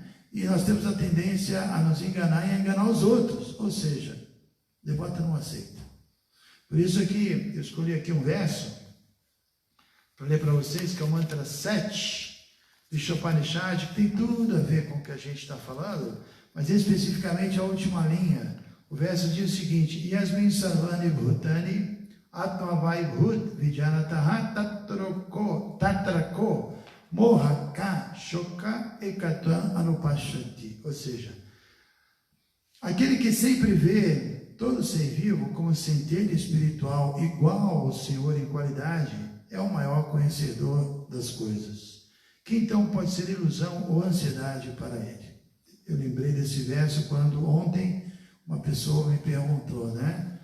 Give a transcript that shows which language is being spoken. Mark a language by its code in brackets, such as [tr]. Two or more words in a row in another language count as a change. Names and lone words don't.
[pt] E nós temos a tendência a nos enganar e a enganar os outros, ou seja, o devoto não aceita. Por isso aqui, eu escolhi aqui um verso para ler para vocês, que é o mantra 7 de Ishopanishad, que tem tudo a ver com o que a gente está falando, mas especificamente a última linha. O verso diz o seguinte: [sa] यस्मिन् सर्वाणि भूतानि आत्मैवाभूद् विजानतः तत्र को मोहः कः शोक एकत्वम् अनुपश्यतः. [pt] Ou seja, aquele que sempre vê todo ser vivo como centelha espiritual igual ao Senhor em qualidade é o maior conhecedor das coisas. Que então pode ser ilusão ou ansiedade para ele? Eu lembrei desse verso quando ontem uma pessoa me perguntou, né?